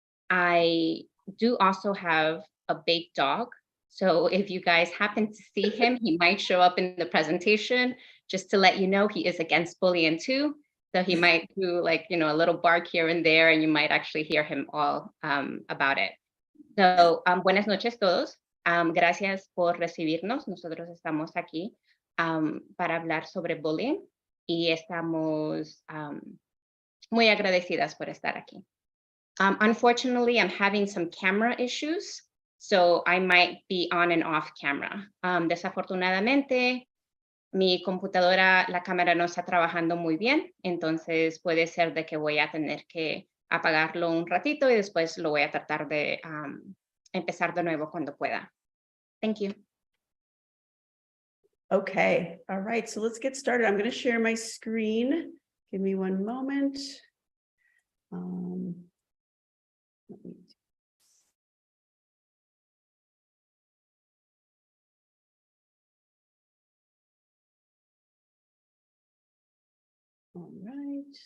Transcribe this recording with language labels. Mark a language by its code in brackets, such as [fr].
[en] I do also have a big dog. So if you guys happen to see him, he might show up in the presentation. Just to let you know, he is against bullying too. So he might do a little bark here and there, and you might actually hear him all about it. [es] So buenas noches todos. Gracias por recibirnos. Nosotros estamos aquí para hablar sobre bullying y estamos muy agradecidas por estar aquí. [en] Unfortunately, I'm having some camera issues, so I might be on and off camera. [es] Desafortunadamente, mi computadora, la cámara no está trabajando muy bien, entonces puede ser de que voy a tener que apagarlo un ratito y después lo voy a tratar de empezar de nuevo cuando pueda. [en] Thank you. Okay, all right, so let's get started. I'm going to share my screen. Give me one moment. Let me All right.